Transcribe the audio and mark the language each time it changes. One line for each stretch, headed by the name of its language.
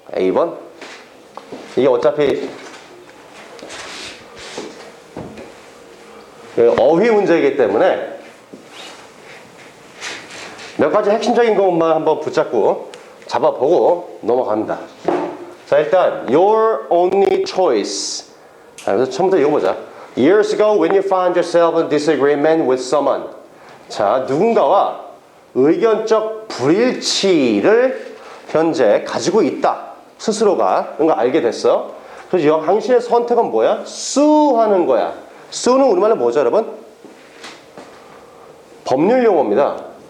Korean: A번? 이게 어차피 어휘 문제이기 때문에 몇 가지 핵심적인 것만 한번 붙잡고 잡아보고 넘어갑니다. 자, 일단
English: your only choice.
Korean: 그래서 처음부터 읽어보자.
English: Years ago when you found yourself in disagreement with someone.
Korean: 자, 누군가와 의견적 불일치를 현재 가지고 있다. 스스로가 그런 거 알게 됐어. 그래서 당신의 선택은 뭐야? sue하는 거야. sue는 우리말로 뭐죠 여러분? 법률 용어입니다.